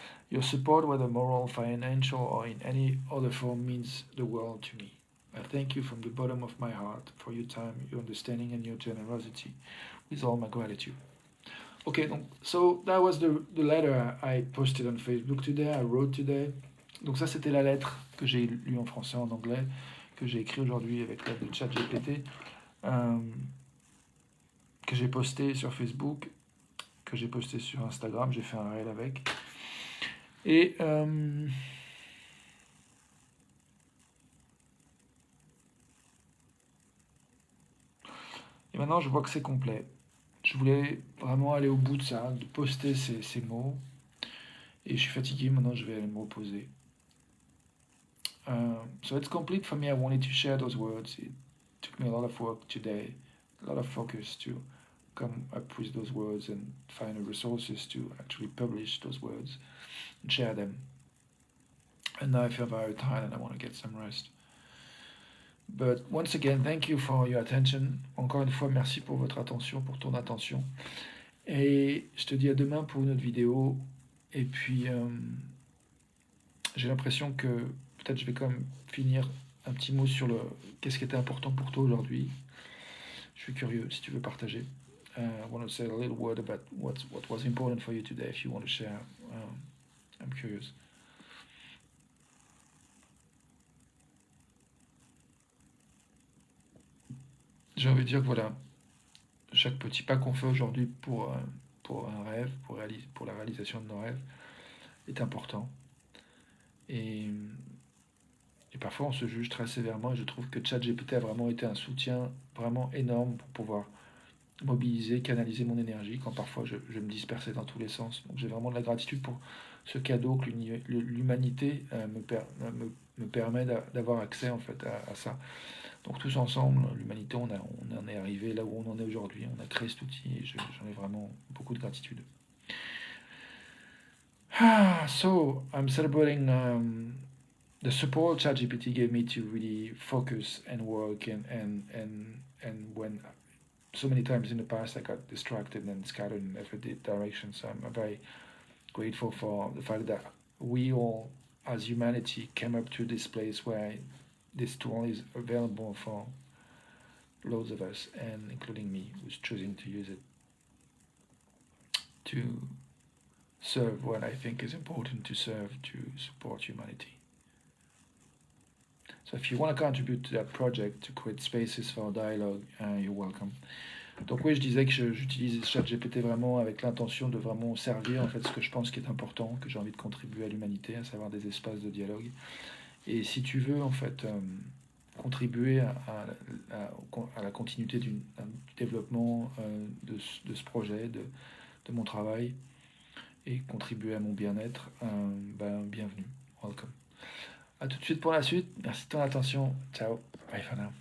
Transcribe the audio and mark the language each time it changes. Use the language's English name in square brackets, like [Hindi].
[English] Your support, whether moral, financial, or in any other form, means the world to me. I thank you from the bottom of my heart for your time, your understanding, and your generosity. With all my gratitude. Okay, so that was the letter I posted on Facebook today, I wrote today. [French] Donc ça, c'était la lettre que j'ai lue en français, en anglais, que j'ai écrit aujourd'hui avec l'aide de ChatGPT, que j'ai posté sur Facebook, que j'ai posté sur Instagram, j'ai fait un reel avec. Et maintenant, je vois que c'est complet. Je voulais vraiment aller au bout de ça, de poster ces mots. Et je suis fatigué, maintenant je vais aller me reposer. [English] So it's complete for me. I wanted to share those words. It took me a lot of work today, a lot of focus to come up with those words and find the resources to actually publish those words and share them. And now I feel very tired and I want to get some rest. But once again, thank you for your attention. [French] Encore une fois, merci pour votre attention, pour ton attention. Et je te dis à demain pour une autre vidéo. Et puis, j'ai l'impression que peut-être je vais quand même finir un petit mot sur qu'est-ce qui était important pour toi aujourd'hui. Je suis curieux si tu veux partager. [English] I want to say a little word about what was important for you today, if you want to share. I'm curious. [French] J'ai envie de dire que voilà, chaque petit pas qu'on fait aujourd'hui pour un rêve, pour la réalisation de nos rêves, est important. Et parfois on se juge très sévèrement, et je trouve que ChatGPT a vraiment été un soutien vraiment énorme pour pouvoir mobiliser, canaliser mon énergie quand parfois je me dispersais dans tous les sens. Donc j'ai vraiment de la gratitude pour ce cadeau que l'humanité me permet d'avoir accès en fait à ça. Donc tous ensemble, l'humanité, on en est arrivé là où on en est aujourd'hui. On a créé cet outil et j'en ai vraiment beaucoup de gratitude. [English] So I'm celebrating the support ChatGPT gave me to really focus and work and when so many times in the past I got distracted and scattered in every direction. So I'm very grateful for the fact that we all, as humanity, came up to this place where this tool is available for loads of us, and including me, who's choosing to use it to serve what I think is important to serve to support humanity. So if you want to contribute to that project, to create spaces for dialogue, you're welcome. [French] Donc oui, je disais que j'utilise ChatGPT vraiment avec l'intention de vraiment servir en fait ce que je pense qui est important, que j'ai envie de contribuer à l'humanité, à savoir des espaces de dialogue. Et si tu veux en fait contribuer à la continuité du développement de ce projet, de mon travail, et contribuer à mon bien-être, bienvenue, welcome. A tout de suite pour la suite. Merci de ton attention. Ciao. [English] Bye for now.